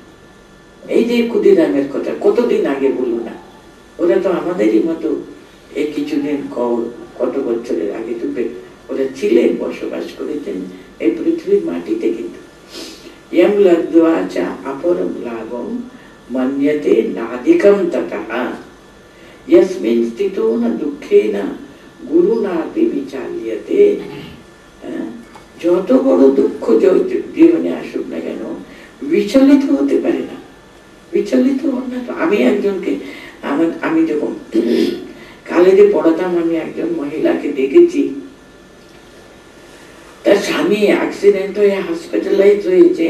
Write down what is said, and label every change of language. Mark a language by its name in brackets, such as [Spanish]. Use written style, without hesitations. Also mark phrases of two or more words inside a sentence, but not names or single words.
[Bangla] এই যে ক্ষুদিরামের কথা কতদিন আগে বলুন না, ওরা তো আমাদেরই মতো, এই কিছুদিন কত বছরের আগে ডুবে ওরা ছিলেন, বসবাস করেছেন এই পৃথিবীর মাটিতে। [Sanskrit] কিন্তু ইয়ং লব্ধবা চা অপরম লাভম মন্যতে নাধিকম ততঃ, यस्मिन् स्थितो न दुःखेन गुरु नापि विचाल्यते। [Bangla] যত বড় দুঃখ জীবনে আসুক না কেন, বিচলিত হতে পারে না, বিচলিত হন না। আমি একজনকে, আমি যখন কলেজে পড়াতাম, আমি একজন মহিলাকে দেখেছি, তার স্বামী অ্যাক্সিডেন্ট হয়ে হসপিটালাইজ হয়েছেন।